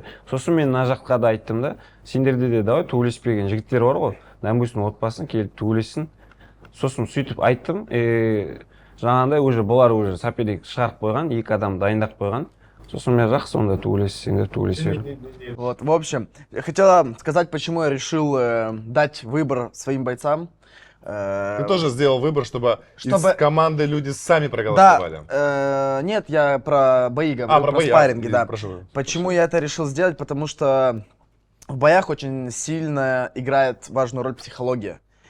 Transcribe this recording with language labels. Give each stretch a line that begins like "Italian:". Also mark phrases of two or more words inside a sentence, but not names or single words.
Kazakh: Сосын мен мына жаққа да айттым да, сендерде де давай төбелеспеген жігіттер бар ғой. Допустим, отбасын келіп төбелессін. Сосын сөйтіп айттым. Жаңағындай уже бұлар уже соперник шығарып қойған, екі адам дайындап қойған. Сосын мен жақсы онда төбелессеңдер, төбелесер.
Russian: Вот, в общем, я хотела сказать, почему я решил дать выбор своим бойцам. Ты тоже сделал выбор, чтобы из команды люди сами проголосовали? Да, нет, я про бои говорю, про спарринги, да. Почему я это решил сделать? Потому что в боях очень сильно играет важную роль психология.